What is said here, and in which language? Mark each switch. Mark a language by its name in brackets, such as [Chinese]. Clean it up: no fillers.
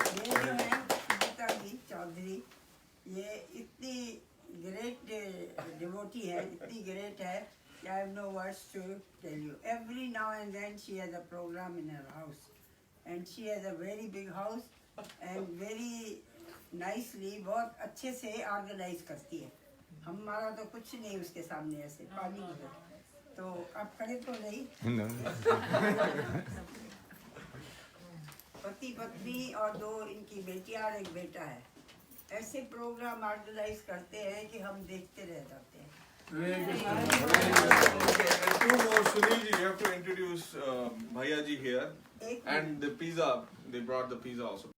[Hindi] ये जो है गीता जी चौधरी, ये इतनी great devotee है, इतनी great है, [English] I have no words to tell you. Every now and then she has a program in her house, and she has a very big house and very nicely, [Hindi] बहुत अच्छे से organize करती है. हमारा तो कुछ नहीं उसके सामने ऐसे पानी की तो आप खड़े तो नहीं. पति पत्नी और दो इनकी बेटियां और एक बेटा है. ऐसे प्रोग्राम ऑर्गेनाइज करते हैं कि हम देखते रह जाते हैं. [English] And two more, Sunil ji, you have to introduce Bhaiya ji here. And the pizza, they brought the pizza also.